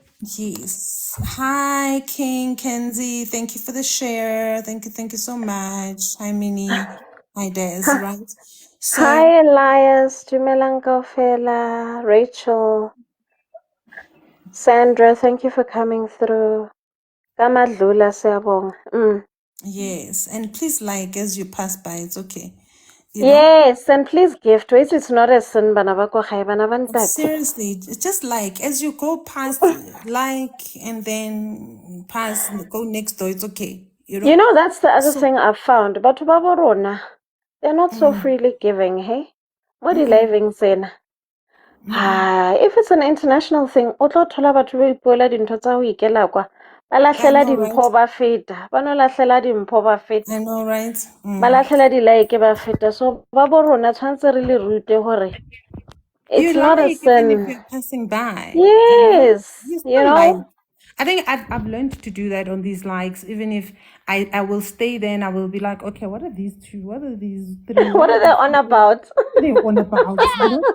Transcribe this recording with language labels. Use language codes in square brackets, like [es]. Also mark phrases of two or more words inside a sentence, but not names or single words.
[en] Yes. Hi, King Kenzie. Thank you for the share. Thank you so much. Hi, Minnie. Hi, Des, right? So, Hi, [st] Elias, Dumelang kaofela, [en] Rachel, Sandra, thank you for coming through. [zu] Kamadlula siyabonga. [en] yes. And please, like, as you pass by, it's okay. You know? Yes, and please give to it. It's not a sin, [st] bana ba ko gae, bana ba ntate. [en] Seriously, it's just like as you go past, like, and then pass, go next door, it's okay. You You know? know, that's the other So, thing I've found. [st] Batho ba bo rona, [en] they're not so freely giving, hey? [st] Mo di-living tsena. [en] If it's an international thing, [st] o tlo thola batho ba ipuela dintho tsa ho ikela kwa. Ba [en] I [st] lahlela [en] know, right? [st] dimpho ba feta. Ba no lahlela dimpho ba feta. [en] I know, right? [st] Ba lahlela di-like ba feta. So ba bo rona tshwantse re le rute hore [en] You it's not a like even if sin. you're passing by, you know? Yes, You you still like. know. I think I've learned to do that on these likes. Even if I will stay there and I will be like, okay, what are these two? What are these three? What What are are they these on people? about? What are they on about? You know?